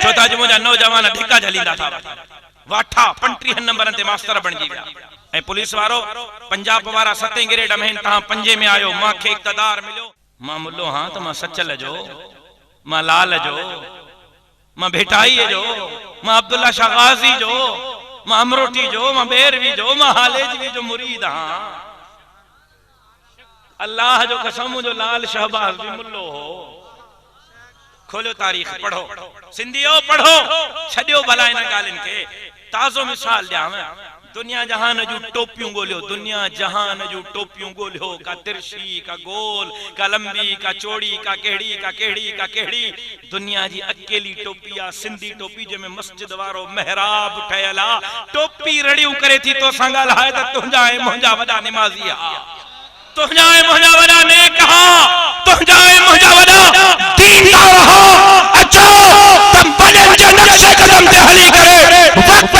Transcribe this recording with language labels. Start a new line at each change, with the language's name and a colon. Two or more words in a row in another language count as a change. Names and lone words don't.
Sindhi: छोता जो मुझा नौजवान धिका झलींदा था वाठा 35 नंबरन ते मास्टर बणजी विया ए पुलिस वारो पंजाब वारा 7 ग्रेड में तहां 5 में आयो मांखे इक़्तिदार मिलो मां मुल्लो हां तो मां सचल जो मां लाल जो मां भेटाई जो मां अब्दुल्ला शाह गाजी जो मां अमरोटी जो मां बेरवी जो मां हालेजवी जो मुरीद हां अल्लाह जो कसम जो लाल शहबाज भी मुल्लो हो खोलो तारीख पढ़ो सिंधियो पढ़ो छडियो भला इन गालिन के ताजो मिसाल ॾियां दुनिया जहान जू टोपियूं गोलियो दुनिया जहान जू टोपियूं गोलियो का तिरछी का गोल का लंबी का चौड़ी का केड़ी दुनिया जी अकेली टोपी आ सिंधी टोपी जंहिंमें मस्जिद वारो महराब ठहियल आ टोपी रड़ियूं करे थी तो संगाल है त तुंहिंजा ऐं मुंहिंजा वॾा निमाज़ी आ तुंहिंजा ऐं मुंहिंजा वॾा नेक हा तुंहिंजा ऐं मुंहिंजा वॾा दीनदार हा अचो तम बदन जे नक्शे कदम ते हली करे वक्त